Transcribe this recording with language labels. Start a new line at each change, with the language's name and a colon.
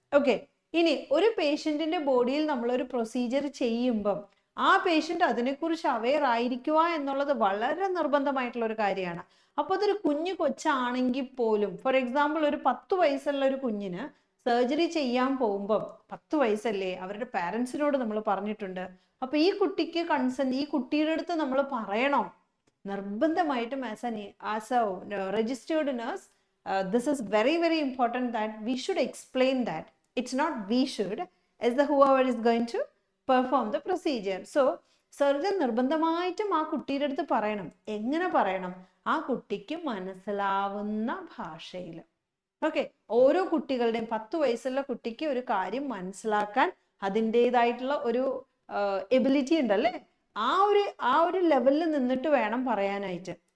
Malayalam: Okay, ഇനി ഒരു പേഷ്യന്റിന്റെ ബോഡിയിൽ നമ്മളൊരു പ്രൊസീജിയർ ചെയ്യുമ്പം ആ പേഷ്യന്റ് അതിനെക്കുറിച്ച് അവെയർ ആയിരിക്കുക എന്നുള്ളത് വളരെ നിർബന്ധമായിട്ടുള്ള ഒരു കാര്യമാണ്. അപ്പോൾ അതൊരു കൊച്ചാണെങ്കിൽ പോലും, ഫോർ എക്സാമ്പിൾ ഒരു 10 വയസ്സുള്ള ഒരു കുഞ്ഞിന് സർജറി ചെയ്യാൻ പോകുമ്പം 10 വയസ്സല്ലേ, അവരുടെ പാരൻസിനോട് നമ്മൾ പറഞ്ഞിട്ടുണ്ട്. അപ്പൊ ഈ കുട്ടിക്ക് കൺസെന്റ്, ഈ കുട്ടിയുടെ അടുത്ത് നമ്മൾ പറയണം നിർബന്ധമായിട്ടും.
English: As a registered nurse, this is very very important that we should explain that. It's not we should, as the whoever is going to perform the procedure.
Malayalam: So surgeon നിർബന്ധമായിട്ടും ആ കുട്ടിയുടെ അടുത്ത് പറയണം. എങ്ങനെ പറയണം? ആ കുട്ടിക്ക് മനസ്സിലാവുന്ന ഭാഷയിൽ. ഓക്കെ, ഓരോ കുട്ടികളുടെയും 10 വയസ്സുള്ള കുട്ടിക്ക് ഒരു കാര്യം മനസ്സിലാക്കാൻ അതിൻ്റെതായിട്ടുള്ള ഒരു എബിലിറ്റി ഉണ്ടല്ലേ, ആ ഒരു ലെവലിൽ നിന്നിട്ട് വേണം പറയാനായിട്ട്.